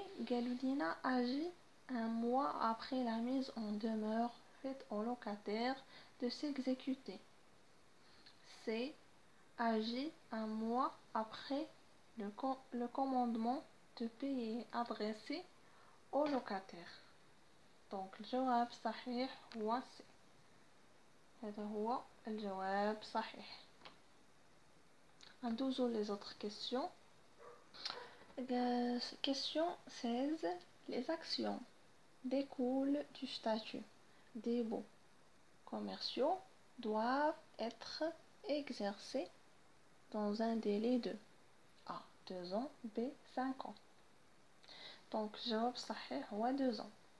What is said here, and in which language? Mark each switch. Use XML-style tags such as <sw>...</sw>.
<fr>Galudina agit un mois après la mise en demeure faite au locataire de s'exécuter. C. Agit un mois après le commandement de payer adressé au locataire.</fr> <ar>Donc الجواب صحيح هو C. هذا هو الجواب صحيح. ندوزو</ar> <fr>les autres questions. Question 16. Les actions découlent du statut des baux commerciaux doivent être exercées dans un délai de A. 2 ans. B. 5 ans.</fr> <ar>Donc الجواب صحيح هو 2 ans.</ar>